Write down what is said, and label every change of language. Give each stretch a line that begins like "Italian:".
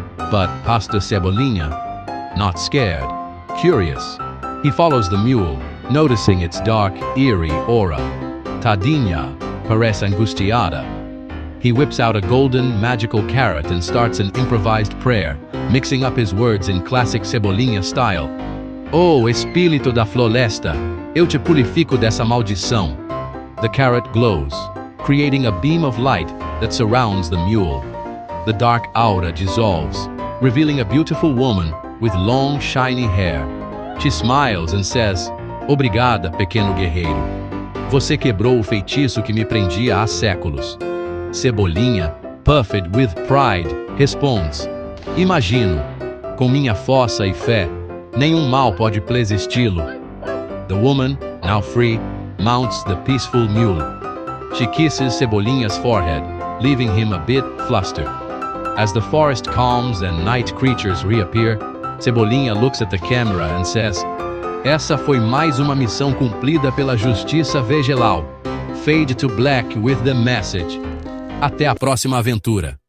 English: But Pastor Cebolinha, not scared, curious, he follows the mule, noticing its dark, eerie aura.
Portuguese: Tadinha, parece angustiada.
English: He whips out a golden, magical carrot and starts an improvised prayer, mixing up his words in classic Cebolinha style.
Portuguese: Oh, espírito da floresta, eu te purifico dessa maldição.
English: The carrot glows, creating a beam of light that surrounds the mule. The dark aura dissolves, revealing a beautiful woman with long, shiny hair. She smiles and says,
Portuguese: Obrigada, pequeno guerreiro. Você quebrou o feitiço que me prendia há séculos.
English: Cebolinha, puffed with pride, responds,
Portuguese: Imagino, com minha força e fé, nenhum mal pode plesisti-lo.
English: The woman, now free, mounts the peaceful mule. She kisses Cebolinha's forehead, leaving him a bit flustered. As the forest calms and night creatures reappear, Cebolinha looks at the camera and says,
Portuguese: Essa foi mais uma missão cumprida pela justiça vegetal.
English: Fade to black with the message.
Portuguese: Até a próxima aventura.